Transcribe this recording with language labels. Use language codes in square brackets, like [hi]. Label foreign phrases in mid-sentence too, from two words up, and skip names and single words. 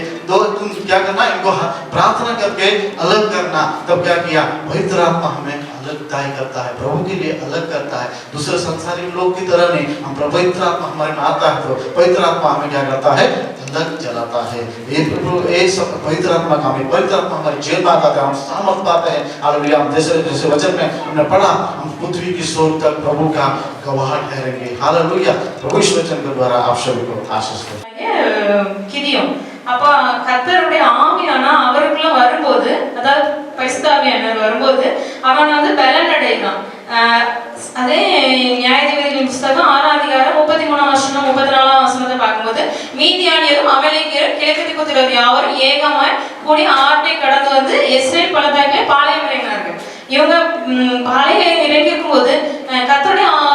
[hi] दो तुम क्या करना इनको प्रार्थना करके अलग करना तब क्या किया पवित्र आत्मा हमें अलग तय करता है प्रभु के लिए अलग करता है दूसरे संसारी लोग की तरह नहीं हम पवित्र आत्मा हमारे में आता है तो पवित्र आत्मा हमें क्या करता है अलग चलाता है ये पवित्र आत्मा का हमें पवित्र आत्मा हमारे जीवन में आता है हम सामर्थ पाते हैं हालेलुया हम जैसे वचन में हमने पढ़ा हम पृथ्वी की सोर तक प्रभु का गवाह ठहरेंगे हालेलुया प्रभु इस वचन के द्वारा आप सभी को आशीष दे [ta] கிதியோன் அப்ப கர்த்தருடைய ஆவியானா அவருக்குள்ள வரும்போது அதாவது பரிசுத்தாவியானவர் வரும்போது அவன் வந்து பலன் அடைகிறான் அதே நியாயாதிபதிகளின் புத்தகம் 6 அதிகாரம் 33 வசனம் 34 வசனத்தை பார்க்கும்போது மீதியானியரும் அமலேக்கியரும் கிழக்கு குதிரர் யாவரும் ஏகமாய் கூடி ஆற்றை கடந்து வந்து இஸ்ரேல் பள்ளத்தாக்கிலே பாளையம் இறங்கினார்கள் இவங்க பாளையம் இறங்கி இருக்கும்போது கர்த்தருடைய